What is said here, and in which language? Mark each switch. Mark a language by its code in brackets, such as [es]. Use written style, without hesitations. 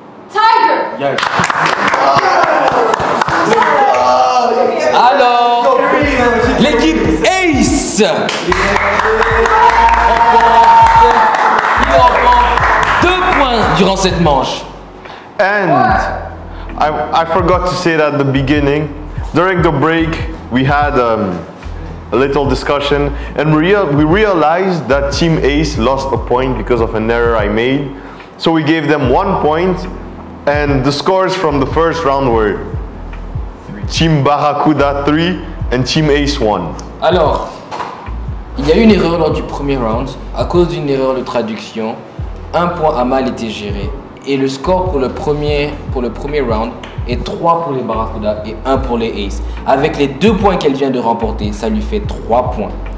[en] Tiger. Yes. [fr] Alors, l'équipe Ace il remporte 2 points durant cette manche. [en] And I forgot to say that at the beginning. During the break, we had a little discussion, and we realized that Team Ace lost a point because of an error I made. So we gave them 1 point, and the scores from the first round were Team Barracuda 3 and Team Ace 1. [fr] Alors, il y a eu une erreur lors du premier round. À cause d'une erreur de traduction, 1 point a mal été géré. Et le score pour le premier round est 3 pour les Barracuda et 1 pour les Ace. Avec les 2 points qu'elle vient de remporter, ça lui fait 3 points.